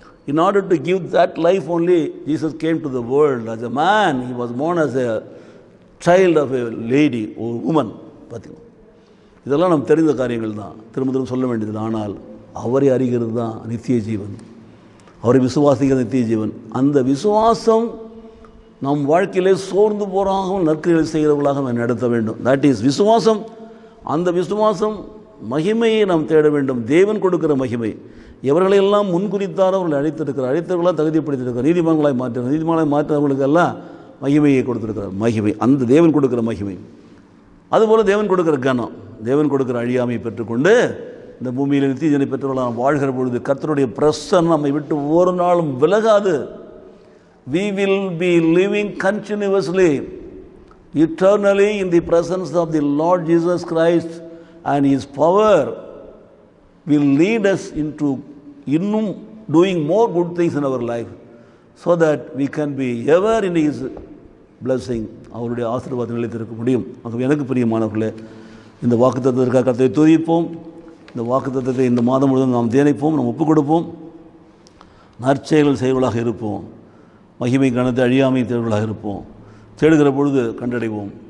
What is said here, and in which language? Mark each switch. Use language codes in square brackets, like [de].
[en] In order to give that life only, Jesus came to the world as a man. He was born as a child of a lady or woman. [ta] பார்த்தீங்களா, இதெல்லாம் நாம் தெரிந்த காரியங்கள் தான், திரும்ப சொல்ல வேண்டியது. ஆனால் அவரை அறிகிறது தான் நித்திய ஜீவன். அவரை விசுவாசிக்கிறது நித்திய ஜீவன். அந்த விசுவாசம் நம் வாழ்க்கையிலே சோர்ந்து போகிறாகவும் நற்கிரிகளை செய்கிறவர்களாக நாம் நடத்த வேண்டும். [en] that is [ta] விசுவாசம். அந்த விசுவாசம் மகிமையை நாம் தேட வேண்டும். தேவன் கொடுக்கிற மகிமை. எவர்களையெல்லாம் முன்குறித்தாரோ அவர்களை அழைத்தவர்களாக தகுதிப்படுத்தியிருக்கிறார். நீதிமான்களாய் மாற்றினார். நீதிமான்களாய் மாற்றினவர்களுக்கெல்லாம் மகிமையை கொடுத்திருக்கிறார். மகிமை, அந்த தேவன் கொடுக்கிற மகிமை. அதுபோல் தேவன் கொடுக்கிற கனம், தேவன் கொடுக்கிற அழியாமையை பெற்றுக்கொண்டு இந்த பூமியில் நித்திய ஜீவனை பெற்றவர்களாக வாழ்கிற பொழுது கர்த்தருடைய பிரசன்னம் நம்மை விட்டு ஒரு நாளும் விலகாது. [en] We will be living continuously, eternally in the presence of the Lord Jesus Christ, and His power will lead us into doing more good things in our life, so that we can be ever in His blessing. [ta] அவருடைய ஆசீர்வாதம் நிலைத்திருக்க முடியும். ஆகவே எனக்கு பிரியமானவர்களே, இந்த வாக்குத்தத்தத்திற்காக கர்த்தரை துதிப்போம். இந்த வாக்குத்தத்தத்தை இந்த மாதம் முழுவதும் நாம் தியானிப்போம், நாம் ஒப்புக் கொடுப்போம். நற்செயல்கள் செய்வர்களாக இருப்போம். மகிமை கனத்தை அழியாமை தேர்வுகளாக இருப்போம். தேடுகிற பொழுது கண்டடைவோம்.